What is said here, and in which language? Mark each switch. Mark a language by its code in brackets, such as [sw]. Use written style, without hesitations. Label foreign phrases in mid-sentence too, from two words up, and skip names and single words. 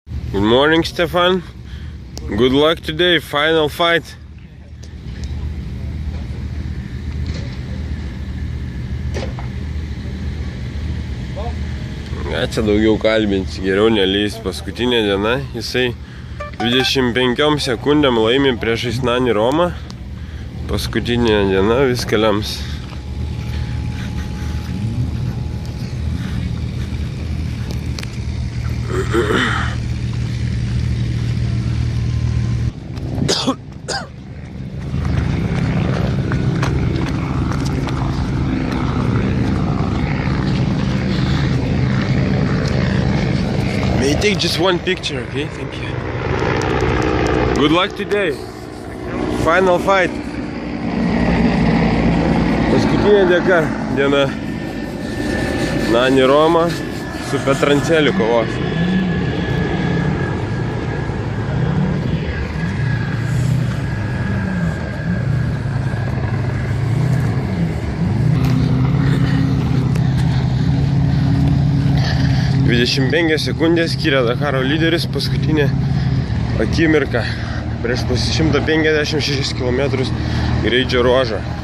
[en] Good morning, Stefan. Good luck today, final fight. [lt] Čia daugiau kalbinti, geriau nelys. Paskutinė diena, jisai 25 sekundėm laimi priešais Nani Romą. Paskutinė diena viską lems. [en] May I take just one picture, okay? Thank you. Good luck today. Final fight. [lt] Paskutinė diena. Nani Roma su Petranceliu kovos. – 25 sekundės skiria Dakaro lyderis paskutinė akimirka prieš 156 km greičio ruožą.